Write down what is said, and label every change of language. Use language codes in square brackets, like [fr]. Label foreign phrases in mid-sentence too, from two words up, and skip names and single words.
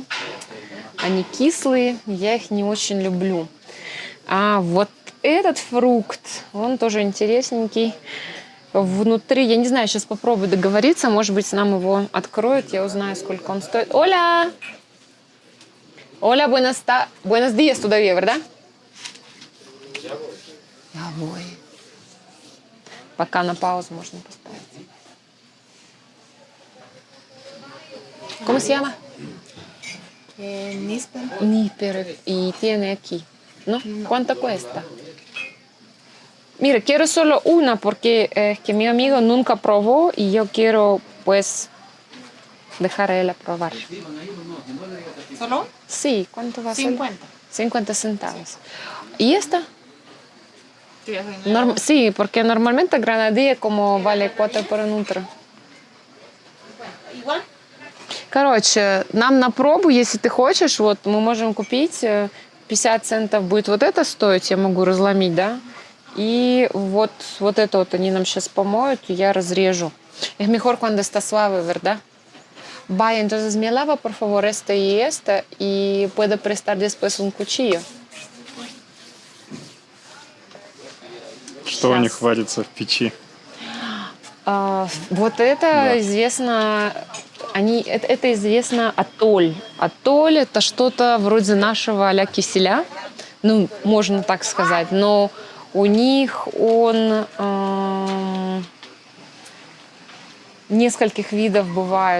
[ru] Они кислые, я их не очень люблю. А вот этот фрукт, он тоже интересненький. Внутри, я не знаю, сейчас попробую договориться, может быть, нам его откроют, я узнаю, сколько он стоит. Оля! Оля, [es] buenos días todavía, ¿verdad? Я voy. [ru] Пока на паузу можно поставить. [es] ¿Cómo se llama? Níspero. Níspero. Y tiene aquí. ¿No? ¿Cuánto cuesta? Mira, quiero solo una porque es que mi amigo nunca probó y yo quiero, pues, dejar a él a probar. ¿Solo? Sí, ¿cuánto va a ser? 50. 50 centavos. ¿Y esta? Sí, ya soy nueva. Sí, porque normalmente granadilla como vale 4 por un otro. Igual. [ru] Короче, нам на пробу, если ты хочешь, вот мы можем купить, 50 центов будет вот это стоить, я могу разломить, да? И вот это вот они нам сейчас помоют, и я разрежу. [es] Es mejor cuando está suave, ¿verdad? Vaya, entonces me lava, por favor, esta y esta, y puede prestar después un cuchillo. [ru] Что у них варится в печи? Вот это известно, это известно атоль. Атоль – это что-то вроде нашего а-ля киселя, ну, можно так сказать, но у них он нескольких видов бывает.